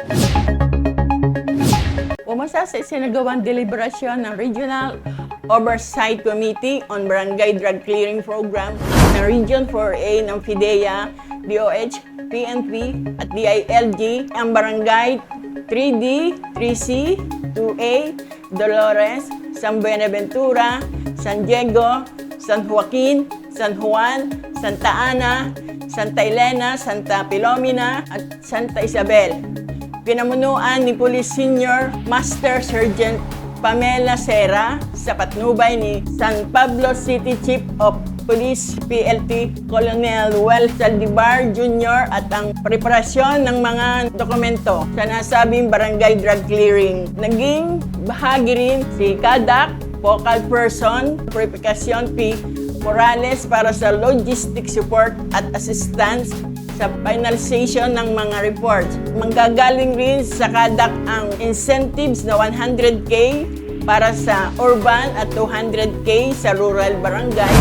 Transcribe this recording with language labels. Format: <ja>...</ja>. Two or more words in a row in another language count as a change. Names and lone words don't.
<tl>Umasa sa isinagawang deliberasyon ng Regional Oversight Committee on Barangay Drug Clearing Program ng Region 4A ng FIDEA, DOH, PNP at DILG ang Barangay 3D, 3C, 2A, Dolores, San Buenaventura, San Diego, San Joaquin, San Juan, Santa Ana, Santa Elena, Santa Filomena, at Santa Isabel. Pinamunuan ni Police Senior Master Sergeant Pamela Serra sa patnubay ni San Pablo City Chief of Police PLT Colonel Well Saldivar Jr. at ang preparasyon ng mga dokumento sa nasabing barangay</tl> <en>drug clearing.</en> <tl>Naging bahagi rin si Kadak,</tl> <en>Focal Person,</en> <tl>Purificación P. Morales para sa</tl> <en>logistic support</en> <tl>at assistance sa finalization ng mga reports. Manggagaling rin sa Kadak ang incentives na 100K para sa urban at 200K sa rural barangays.</tl>